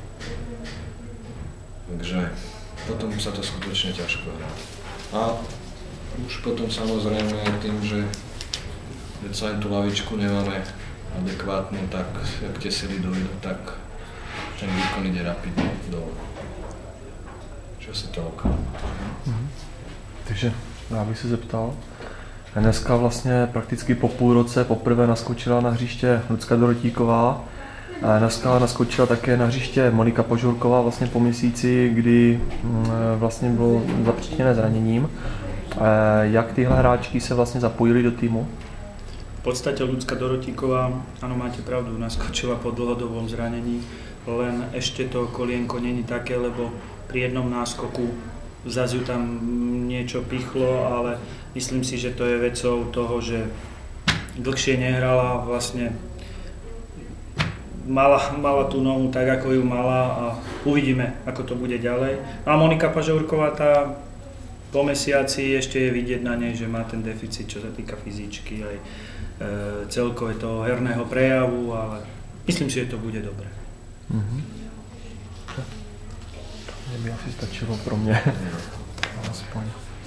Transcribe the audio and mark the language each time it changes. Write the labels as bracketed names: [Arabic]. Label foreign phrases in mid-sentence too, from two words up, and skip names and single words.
[Slovak] Takže potom sa to skutočne ťažko hrá. A už potom samozrejme tým, že aj tú lavičku nemáme adekvátnu, tak jak tie sily dojdu, tak ten výkon ide rapidne dole. Čo si to okolo. [Czech] Takže já bych se zeptal, dneska vlastně prakticky po půl roce poprvé naskočila na hřiště Lucka Dorotíková. Dneska naskočila také na hřiště Monika Požurková vlastně po měsíci, kdy vlastně bylo zapříčiněné zraněním. Jak tyhle hráčky se vlastně zapojily do týmu? [Slovak] V podstate Lucka Dorotíková, áno, máte pravdu, naskočila po dlhodobom zranení, len ešte to kolienko není také, lebo pri jednom náskoku zase ju tam niečo pichlo, ale myslím si, že to je vecou toho, že dlhšie nehrala, vlastne mala tú nohu tak, ako ju mala a uvidíme, ako to bude ďalej. No a Monika Pažourková, tá po mesiaci ešte je vidieť na nej, že má ten deficit, čo sa týka fyzičky aj celkové toho herného prejavu, ale myslím si, že to bude dobré. [Czech] Mě by asi stačilo pro mě. Aspoň.